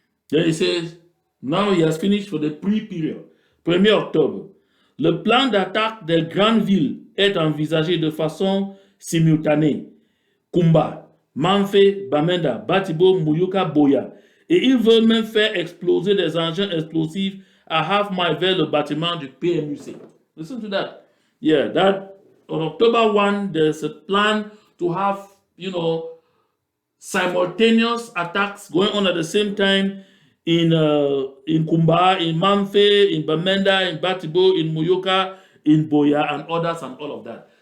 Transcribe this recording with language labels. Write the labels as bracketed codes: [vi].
[en] Then he says, now he has finished for the pre-period, [fr] 1er octobre. Le plan d'attaque des grandes villes est envisagé de façon simultanée. Kumba, Manfé, Bamenda, Batibo, Muyuka, Boya. Et ils veulent même faire exploser des engins explosifs à half-mile vers le bâtiment du PMUC. [en] Listen to that. Yeah, that on October 1, there's a plan to have, simultaneous attacks going on at the same time in Kumba, in Manfé, in Bamenda, in Batibo, in Muyuka, in Boya, and others, and all of that.